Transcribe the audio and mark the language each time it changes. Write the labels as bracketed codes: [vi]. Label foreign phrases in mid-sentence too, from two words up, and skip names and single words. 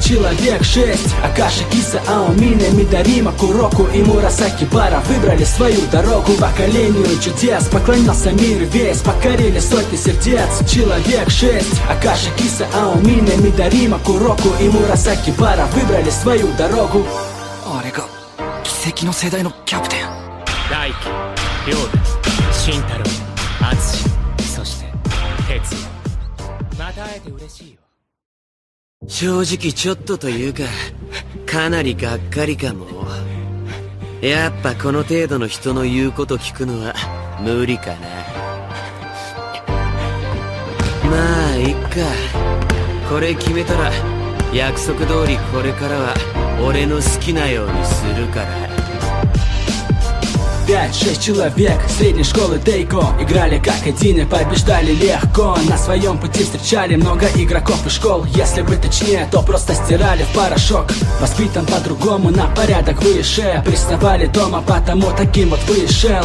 [ru] Человек 6, Акаши, Киса, Аомина, Мидарима, Куроку и Мурасаки Бара выбрали свою дорогу. Поколению чудес поклонялся мир весь, покорили сотни сердец. Человек 6, Акаши, Киса, Аомина, Мидарима, Куроку и Мурасаки Бара выбрали свою дорогу. [ja] あれが奇跡の世代のキャプテン。大輝、亮太、慎太郎、敦そして哲也。また会えて嬉しいよ。正直ちょっとというか、かなりがっかりかも。やっぱこの程度の人の言うこと聞くのは無理かな。まあいっか。これ決めたら約束通りこれからは俺の好きなようにするから。 [ru] 5-6 человек средней школы Тейко играли как один и побеждали легко. На своем пути встречали много игроков и школ. Если быть точнее, то просто стирали в порошок. Воспитан по-другому, на порядок выше. Приставали дома, потому таким вот вышел.